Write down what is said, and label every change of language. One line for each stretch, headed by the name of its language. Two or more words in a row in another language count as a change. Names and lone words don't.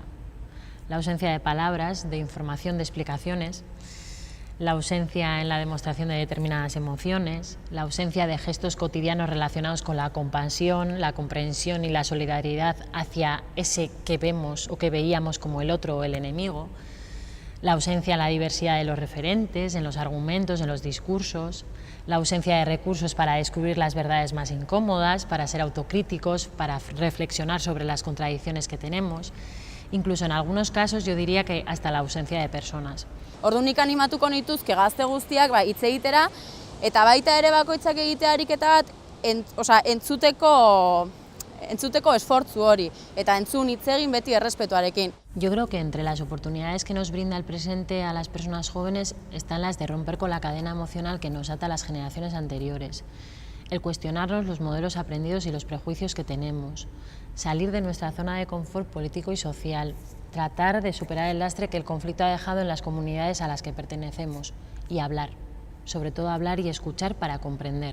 Spanish: La ausencia de palabras, de información, de explicaciones, la ausencia en la demostración de determinadas emociones, la ausencia de gestos cotidianos relacionados con la compasión, la comprensión y la solidaridad hacia ese que vemos o que veíamos como el otro o el enemigo, la ausencia de la diversidad de los referentes, en los argumentos, en los discursos, la ausencia de recursos para descubrir las verdades más incómodas, para ser autocríticos, para reflexionar sobre las contradicciones que tenemos. Incluso en algunos casos yo diría que hasta la ausencia de personas.
Basque: Orduan nik animatuko nituzke gazte guztiak hitz egitera eta baita ere bakoitzak egitea ariketa bat entzuteko esfortzu hori eta entzun hitz egin beti errespetuarekin.
Spanish: Yo creo que entre las oportunidades que nos brinda el presente a las personas jóvenes están las de romper con la cadena emocional que nos ata a las generaciones anteriores, el cuestionarnos los modelos aprendidos y los prejuicios que tenemos, salir de nuestra zona de confort político y social, tratar de superar el lastre que el conflicto ha dejado en las comunidades a las que pertenecemos y hablar, sobre todo hablar y escuchar para comprender.